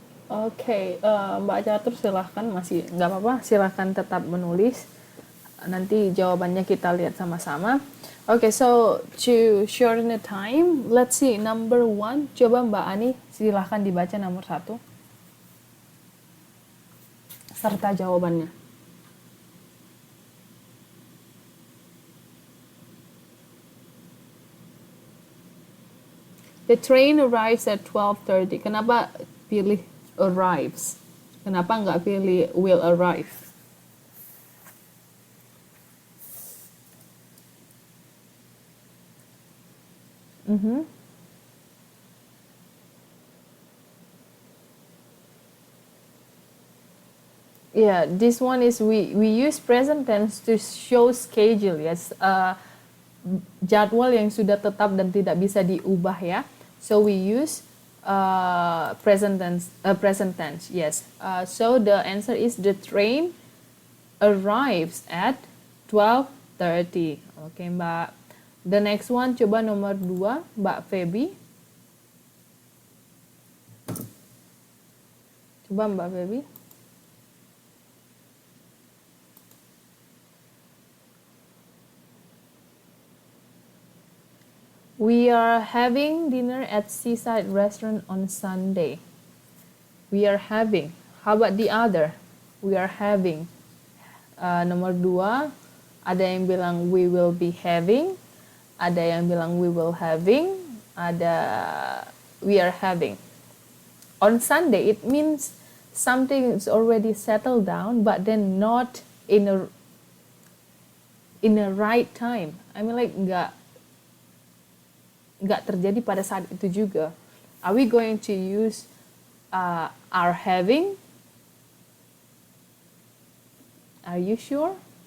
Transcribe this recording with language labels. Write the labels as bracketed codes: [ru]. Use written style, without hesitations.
[id] Oke, Mbak Catur silahkan masih nggak apa-apa, silahkan tetap menulis. Nanti jawabannya kita lihat sama-sama. [en] Oke, so to shorten the time, let's see number one. [id] Coba Mbak Ani silahkan dibaca nomor satu serta jawabannya. [en] The train arrives at 12:30. [id] Kenapa pilih [en] arrives? [id] Kenapa nggak pilih will arrive? Mhm. [en] Yeah, this one is we use present tense to show schedule, yes. [id] Jadwal yang sudah tetap dan tidak bisa diubah ya. [en] So we use present tense, yes. So the answer is the train arrives at 12:30. Oke, Mbak. The next one [id] coba nomor 2, [en] Mbak Feby. [id] Coba Mbak Feby. [en] We are having dinner at Seaside Restaurant on Sunday. We are having. How about the other? We are having. [id] Nomor 2, ada yang bilang [en] we will be having, [id] ada yang bilang [en] we will having, [id] ada [en] we are having. On Sunday, it means something is already settled down, but then not in a right time. I mean like [id] nggak terjadi pada saat itu juga. [en] Are we going to use are having? Are you sure?